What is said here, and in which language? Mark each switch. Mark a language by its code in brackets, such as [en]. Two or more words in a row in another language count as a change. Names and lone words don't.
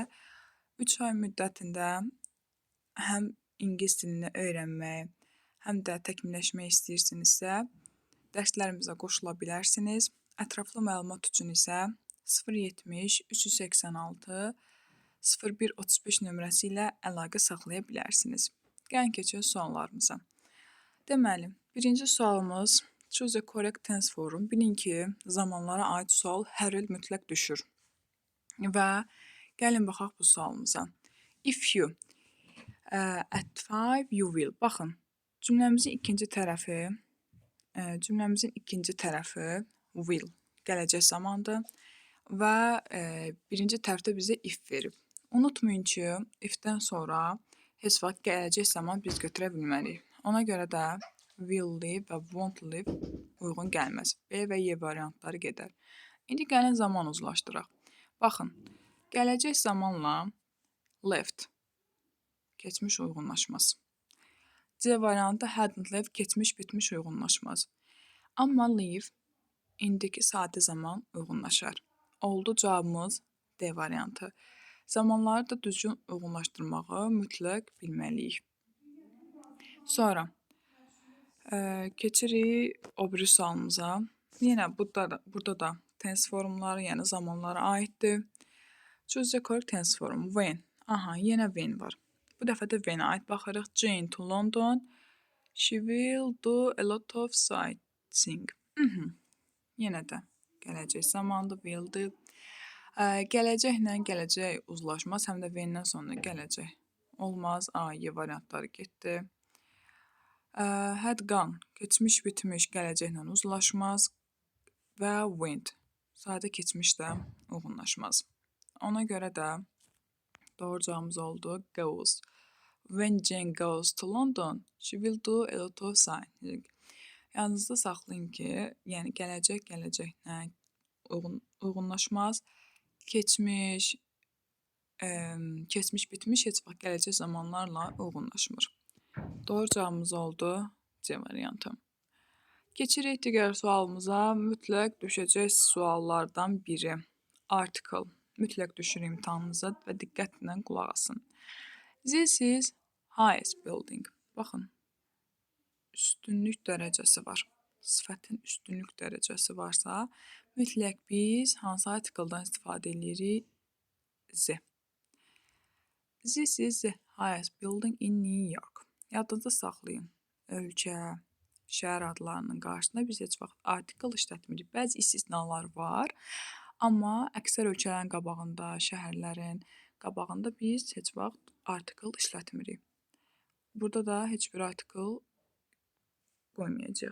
[az] 3 ay müddətində həm ingilis dilini öyrənmək, həm də təkmilləşmək istəyirsinizsə, dərslərimizə qoşula bilərsiniz. Ətraflı məlumat üçün isə 070 386 0135 nömrəsi ilə əlaqə saxlaya bilərsiniz. Gəlin keçək suallarımıza. Deməli, birinci sualımız [en] Choose a correct tense form. [az] Bilin ki, zamanlara aid sual hər il mütləq düşür. Və gəlin baxaq bu sualımıza. [en] If you at 5 you will. [az] Baxın, cümləmizin ikinci tərəfi will, gələcək zamandır və birinci tərəfdə bizə if verib. Unutmayın ki, if-dən sonra heç vaxt gələcək zaman biz götürə bilmərik. Ona görə də [en] will live [az] və [en] won't live [az] uyğun gəlməz. B və Y variantları gedər. İndi gəlin zaman uzlaşdıraq. Baxın, gələcək zamanla left, keçmiş uyğunlaşmaz. C variantı [en] hadn't left, [az] keçmiş bitmiş uyğunlaşmaz. Amma live indiki sadə zaman uyğunlaşar. Oldu cavabımız D variantı. Zamanları da düzgün uyğunlaşdırmağı mütləq bilməliyik. Sonra keçirik o biri sualımıza. Yenə burada da tense formları, yəni zamanlara aiddir. [en] Choose the correct tense form. When. [az] Aha, yenə when var. Bu dəfə də when-ə aid baxırıq. [en] Jane to London. She will do a lot of sightseeing. [az] Yenə də gələcək zamandır, will-dir. Gələcəklə gələcək uzlaşmaz, həm də when-dən sonra gələcək olmaz. A, Y variantları getdi. [en] Had gone, [az] keçmiş bitmiş, gələcəklə uzlaşmaz və went, sadə keçmiş də uyğunlaşmaz. Ona görə də doğru cavabımız oldu goes. [en] When Jane goes to London, she will do a lot of sightseeing. [az] Yadınızda saxlayın ki, yəni gələcəklə uyğunlaşmaz, keçmiş bitmiş heç vaxt gələcək zamanlarla uyğunlaşmır. Doğru cavabımız oldu C variantı. Keçirik digər sualımıza. Mütləq düşəcək suallardan biri. Article. Mütləq düşür imtahanınıza və diqqətlə qulaq asın. [en] This is highest building. [az] Baxın, üstünlük dərəcəsi var. Sifətin üstünlük dərəcəsi varsa, mütləq biz hansı artikeldan istifadə edirik? Z. [en] This is the highest building in New York. [az] Yadınızda saxlayın. Ölkə, şəhər adlarının qarşısında biz heç vaxt artikel işlətmirik. Bəzi istisnalar var, amma əksər ölkələrin qabağında, şəhərlərin qabağında biz heç vaxt artikel işlətmirik. Burada da heç bir artikel qoymayacaq.